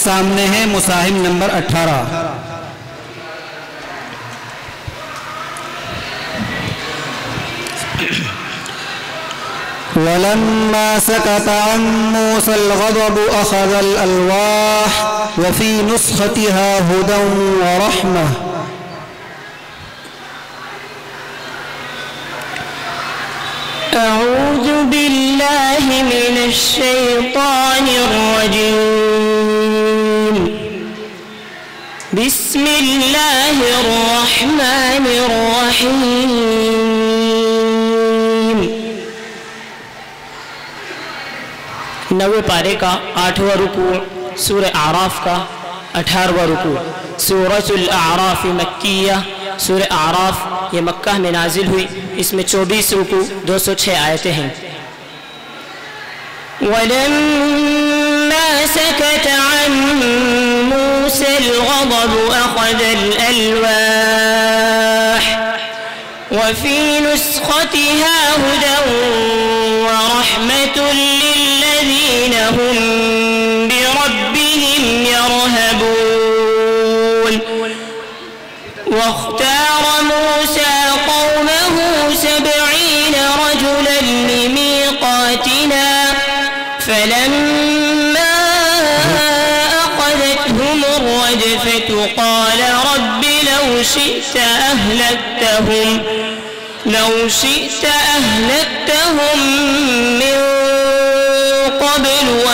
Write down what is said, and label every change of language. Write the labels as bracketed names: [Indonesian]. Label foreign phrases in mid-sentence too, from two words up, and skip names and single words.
[Hindi] सामने है मुसाहिब नंबर 18। [Arabic] ولما سكت عن موسى الغضب أخذ الألواح وفي نسختها هدى ورحمة. أعوذ بالله من الشيطان الرجيم. بسم الله الرحمن الرحيم. [Hindi] 9वें पारे का 8वां रुकू सूरह आराफ का 18वां रुकू। [Arabic] سورة الأعراف مكية, [Hindi] सूरह आराफ ये मक्का में नाजिल हुई। इसमें 24 रुकू 206 आयतें हैं। [Arabic] ولما سكت عن موسى الغضب أخذ الألواح وفي نسختها هدى ورحمة للذين هم لربهم يرهبون. واختار موسى قومه 70 رجلا لميقاتنا فلما أخذتهم الرجفة قال رب لو شئت أهلكتهم من قبل